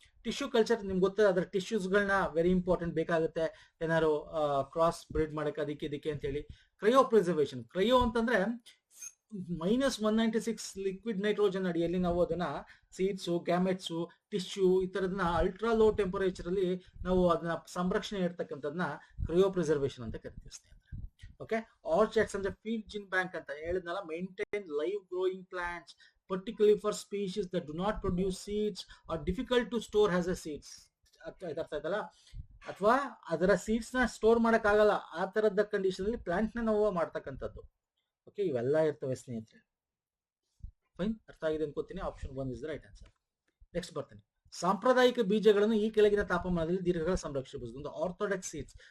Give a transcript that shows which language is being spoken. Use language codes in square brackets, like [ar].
[kn] Tissue culture ನಿಮ್ಗೆ ಗೊತ್ತದ, ಅದರ ಟಿಶ್ಯೂಸ್ಗಳನ್ನ [en] very important [kn] ಬೇಕಾಗುತ್ತೆ ಏನಾದ್ರು ಕ್ರಾಸ್ ಬ್ರೀಡ್ ಮಾಡಕ್ಕೆ ಅದಕ್ಕೆ ಇದಕ್ಕೆ ಅಂತ ಹೇಳಿ. ಕ್ರಯೋ ಪ್ರಿಸರ್ವೇಷನ್, ಕ್ರಯೋ ಅಂತಂದ್ರೆ -196 ಲಿಕ್ವಿಡ್ ನೈಟ್ರೋಜನ್ ಅಡಿಯಲ್ಲಿ ನಾವು ಅದನ್ನ ಸೀಡ್ಸು, ಗ್ಯಾಮೆಟ್ಸು, ಟಿಶ್ಯೂ ಈ ತರದನ್ನ ಅಲ್ಟ್ರಾ ಲೋ ಟೆಂಪರೇಚರ್ ಅಲ್ಲಿ ನಾವು ಅದನ್ನ ಸಂರಕ್ಷಣೆ ಇರ್ತಕ್ಕಂಥದನ್ನ ಕ್ರಯೋ ಪ್ರಿಸರ್ವೇಷನ್ ಅಂತ ಕರಿತೀವಿ ಸ್ನೇಹಿತರೆ. ಓಕೆ, ಆರ್ಚಾರ್ಡ್ಸ್ ಅಂದ್ರೆ ಫೀಡ್ ಜಿನ್ ಬ್ಯಾಂಕ್ ಅಂತ ಹೇಳಿದ್ನಲ್ಲ, [en] Maintain live growing plants particularly for species that do not produce seeds or difficult to store as a seeds. [kn] ಅರ್ಥ ಆಯ್ತಲ್ಲ? ಅಥವಾ ಅದರ ಸೀಡ್ಸ್ ನ ಸ್ಟೋರ್ ಮಾಡಕ್ ಆಗಲ್ಲ ಆ ತರದ ಕಂಡೀಷನ್ ಅಲ್ಲಿ ಪ್ಲಾಂಟ್ ನ ನಾವು ಮಾಡ್ತಕ್ಕಂಥದ್ದು. ಓಕೆ, ಇವೆಲ್ಲ ಇರ್ತವೆ ಸ್ನೇಹಿತರೆ. ಫೈನ್, ಅರ್ಥ ಆಗಿದೆ ಅನ್ಕೋತೀನಿ. [en] Option 1 is the right answer. Next ಬರ್ತೇನೆ. [kn] ಸಾಂಪ್ರದಾಯಿಕ ಬೀಜಗಳನ್ನು ಈ ಕೆಳಗಿನ ತಾಪಮಾನದಲ್ಲಿ ದೀರ್ಘಕಾಲ ಸಂರಕ್ಷಿಸಬಹುದು. ಒಂದು ಆರ್ಥೋಡಾಕ್ಸ್ ಸೀಡ್ಸ್.